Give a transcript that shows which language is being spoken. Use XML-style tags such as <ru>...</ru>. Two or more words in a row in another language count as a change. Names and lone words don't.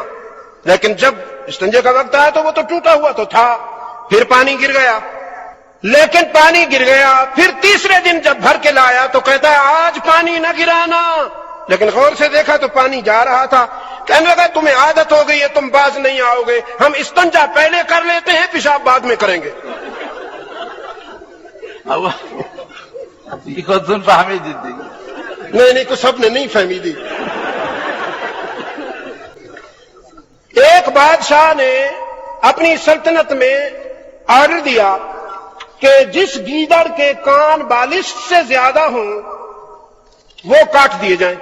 <ur>لیکن جب استنجے کا وقت آیا تو وہ تو ٹوٹا ہوا تو تھا, پھر پانی گر گیا. پھر تیسرے دن جب بھر کے لایا تو کہتا ہے آج پانی نہ گرانا, لیکن غور سے دیکھا تو پانی جا رہا تھا. کہنے لگا تمہیں عادت ہو گئی ہے, تم باز نہیں آؤ گے, ہم استنجا پہلے کر لیتے ہیں, پیشاب بعد میں کریں گے.</ur> <fa>دیگه خودتون فهمیدید دیگه.</fa> <ur>نہیں تو سب نے نہیں فہمی دی. ایک بادشاہ نے اپنی سلطنت میں آرڈر دیا کہ جس گیدڑ کے کان بالش سے زیادہ ہوں وہ کاٹ دیے جائیں.</ur>